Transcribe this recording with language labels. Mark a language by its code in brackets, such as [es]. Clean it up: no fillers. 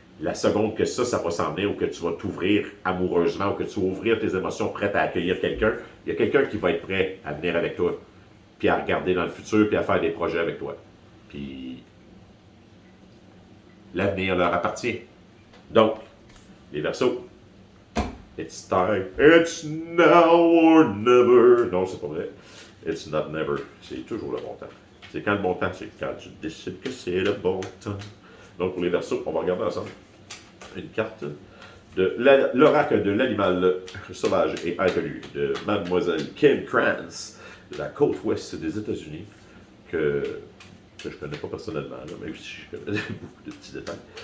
[fr] La seconde que ça va s'en venir, ou que tu vas t'ouvrir amoureusement, ou que tu vas ouvrir tes émotions prêtes à accueillir quelqu'un, il y a quelqu'un qui va être prêt à venir avec toi, puis à regarder dans le futur, puis à faire des projets avec toi. Puis l'avenir leur appartient. Donc, les Verseaux, [en] it's time, it's now or never. [fr] Non, c'est pas vrai. [en] It's not never. [fr] C'est toujours le bon temps. C'est quand le bon temps, c'est quand tu décides que c'est le bon temps. Donc, pour les Verseaux, on va regarder ensemble une carte de l'oracle de l'animal sauvage et inconnu de Mademoiselle Kim Krantz, de la côte ouest des États-Unis, que je ne connais pas personnellement, là, même si je connais beaucoup de petits détails.